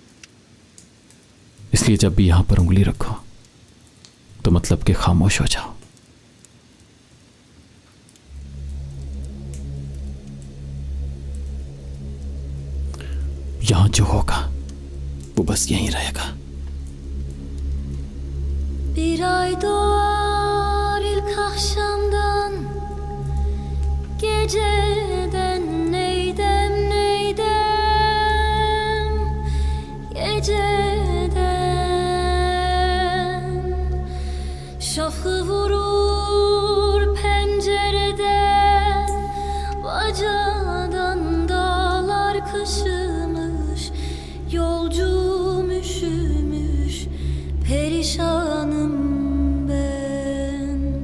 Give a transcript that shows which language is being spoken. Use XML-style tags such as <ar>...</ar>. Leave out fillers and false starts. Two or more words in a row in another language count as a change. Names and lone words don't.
<hi>इसलिए जब भी यहां पर उंगली रखो तो मतलब कि खामोश हो जाओ। यहां जो होगा वो बस यहीं रहेगा।</hi> <tr>Bir ay doğar ilk akşamdan, geceden neydem neydem, geceden şafğı vurur pencereden, bacadan dağlar kışımış, yolcum üşümüş, perişanım ben.</tr>